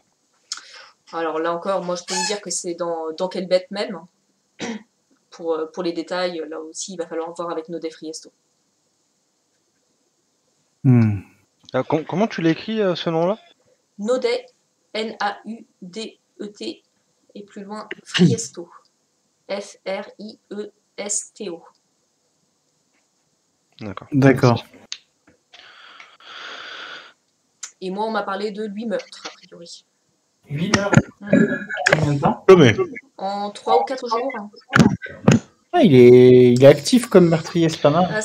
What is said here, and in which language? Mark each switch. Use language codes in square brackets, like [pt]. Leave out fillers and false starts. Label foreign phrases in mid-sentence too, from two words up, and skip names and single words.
[fr] Alors là encore, moi je peux vous dire que c'est dans Kelbet même. Pour les détails, là aussi, il va falloir voir avec Nodé Friesto. Comment tu l'écris ce nom-là? Nodé, N-A-U-D-E-T, et plus loin, Friesto. F-R-I-E-S-T-O. D'accord. Et moi, on m'a parlé de 8 meurtres, a priori. 8 meurtres? Combien de temps? En 3 ou 4 jours. Ah, il est actif comme meurtrier, c'est pas mal.